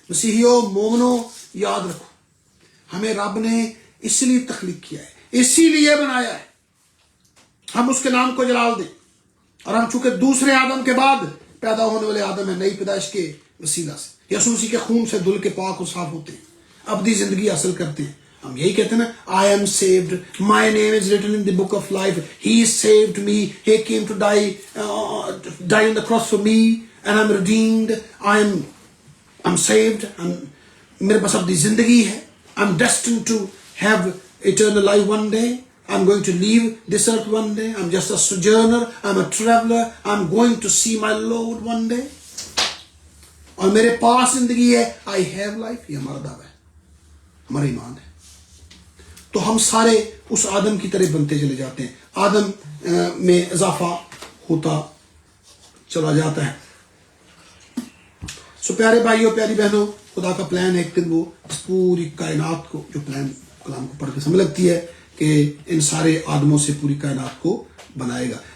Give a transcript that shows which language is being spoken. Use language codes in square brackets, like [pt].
[ur] مسیحیوں, مومنوں, یاد رکھو ہمیں رب نے اس لیے تخلیق کیا ہے, اسی لیے بنایا ہے ہم اس کے نام کو جلال دیں. اور ہم چونکہ دوسرے آدم کے بعد پیدا ہونے والے آدم ہیں, نئی پیدائش کے وسیلہ سے یسوع مسیح کے خون سے دل کے پاک و صاف ہوتے ہیں, ابدی زندگی حاصل کرتے ہیں. ہم یہی کہتے ہیں نا, [en] I am saved, my name is written in the book of life, he saved me, he came to die on the cross for me, and I'm redeemed, I'm saved, [ur] میرے پاس ابدی زندگی ہے, [en] I'm destined to have eternal life one day, I'm going to leave this earth one day, I'm just a sojourner, I'm a traveler, I'm going to see my Lord one day, [ur] اور میرے پاس زندگی ہے, [en] I have life. [ur] یہ ہمارا دعویٰ ہے, ہمارا ایمان ہے. تو ہم سارے اس آدم کی طرح بنتے چلے جاتے ہیں, آدم میں اضافہ ہوتا چلا جاتا ہے. سو پیارے بھائیوں, پیاری بہنوں, خدا کا پلان ہے ایک دن وہ اس پوری کائنات کو, جو پلان کلام کو پڑھ کے سمجھ لگتی ہے کہ ان سارے آدموں سے پوری کائنات کو بنائے گا.